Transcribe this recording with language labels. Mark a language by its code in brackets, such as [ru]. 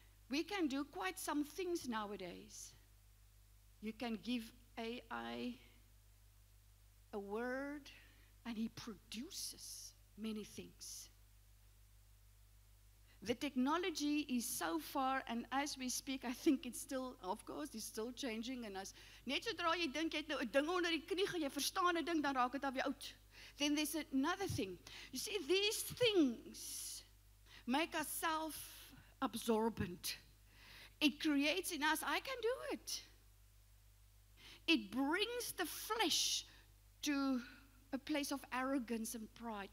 [en] We can do quite some things nowadays. You can give AI a word and he produces many things. The technology is so far, and as we speak, I think it's still, of course, it's still changing. [af] And as net sodra jy dink jy het nou 'n ding onder die knie, jy verstaan 'n ding, dan raak dit alweer oud. [en] Then there's another thing. You see, these things make us self-absorbent. It creates in us, I can do it. It brings the flesh to a place of arrogance and pride.